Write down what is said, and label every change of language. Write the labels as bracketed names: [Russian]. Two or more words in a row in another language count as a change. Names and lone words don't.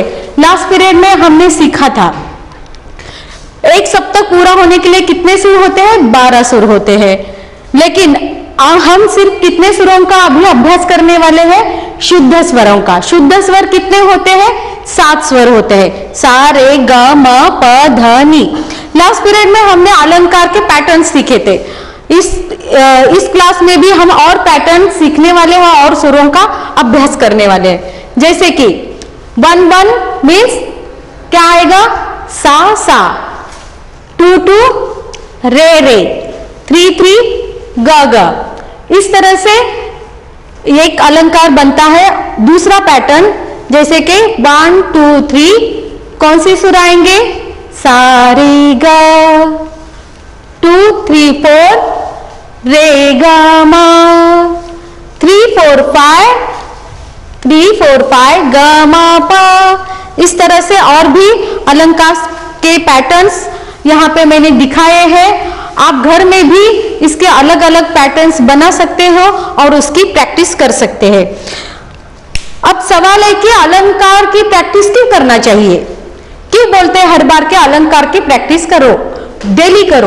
[English] last period [Hindi] में हमने सीखा था एक सप्तक पूरा होने के लिए कितने सुर होते हैं, 12 सुर होते हैं। लेकिन हम सिर्फ कितने सुरों का अभी अभ्यास करने वाले हैं, शुद्ध स्वरों का। शुद्ध स्वर कितने होते हैं, 7 स्वर होते हैं, सा रे ग म प ध नि। [English] last period [Hindi] में हमने अलंकार के पैटर्न सीखे थे। इस क्लास में भी हम और पैटर्न सीखने वाले हैं और सुरों का अभ्यास करने वाले हैं। जैसे कि 1-1 मीन्स क्या आएगा, सा सा, 2-2 रे रे, 3-3 ग ग। इस तरह से एक अलंकार बनता है। दूसरा पैटर्न जैसे कि 1-2-3 कौन सी सुर आएंगे, सा रे ग, 2-3-4 रे ग म, 3-4-5 3-4-5 ग म प। इस तरह से और भी अलंकार के पैटर्न्स यहाँ पे मैंने दिखाए हैं। आप घर में भी इसके अलग अलग पैटर्न्स बना सकते हो और उसकी प्रैक्टिस कर सकते हैं। अब सवाल है कि अलंकार की प्रैक्टिस क्यों करना चाहिए, क्यों बोलते हैं हर बार के अलंकार की प्रैक्टिस करो, डेली करो?